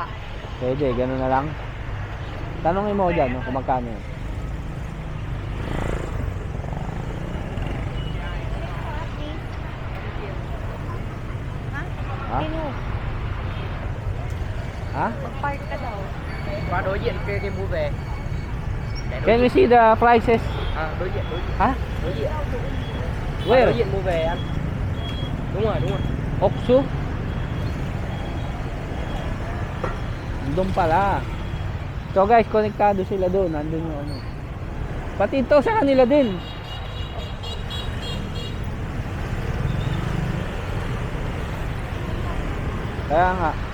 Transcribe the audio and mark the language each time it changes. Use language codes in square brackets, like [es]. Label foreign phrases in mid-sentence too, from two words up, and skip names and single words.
[tl] Pwede, gano'n na lang. Tanongin mo dyan, no, kung magkano yun. Ha? Ha? Pino, Ha? mag-park ka daw. [vi] Qua đối diện kia kia mua về. Để đối [en] Can we [vi] diện. [en] see the prices? [vi] Đối diện, đối diện. Ha? Đối diện. Where? Đối diện mua về ăn. Đúng rồi, đúng rồi. [tl] Oksu? Doon pala. So guys, konektado sila doon. Nandun yung ano. Pati ito sa kanila din. Kaya nga.